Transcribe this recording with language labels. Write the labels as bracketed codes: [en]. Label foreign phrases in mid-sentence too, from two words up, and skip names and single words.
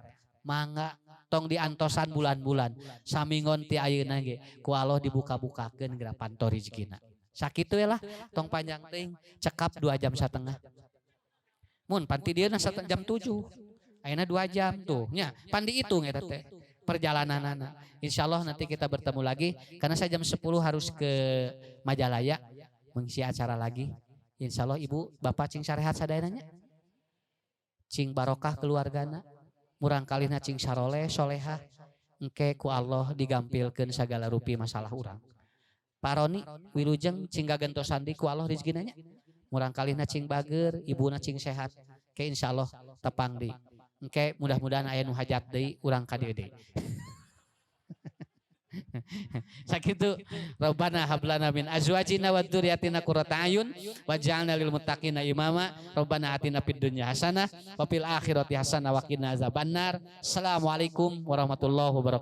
[su] Mangga tong diantosan bulan-bulan samingon ti ayeuna ge ku Allah dibuka-bukakeun geura panto rezekina sakitu we lah tong panjang teuing cekap 2,5 jam mun pan ti dieuna jam 7 ayeuna 2 jam tuh nya pan diitung eta teh perjalananana insyaallah [id] nanti kita bertemu lagi karena saya jam 10 harus ke Majalaya mengisi acara lagi [su] insyaallah ibu bapak cing sarehat sadayana nya cing barokah keluargana murang kalihna cing saroleh solehah engke ku Allah digampilkeun sagala rupi masalah urang paroni wilujeng cing gagentosan di ku Allah rezekina nya murang kalihna cing bageur ibuna cing sehat ke insyaallah tepang di engke mudah-mudahan aya nu hajat deui urang ka dieu deui [ar] sakitu ربنا هب لنا من أزواجنا وذرياتنا قرة أعين واجعلنا للمتقين إماما ربنا آتنا في الدنيا حسنة وفي الآخرة حسنة وقنا عذاب النار. السلام عليكم ورحمة الله وبركاته.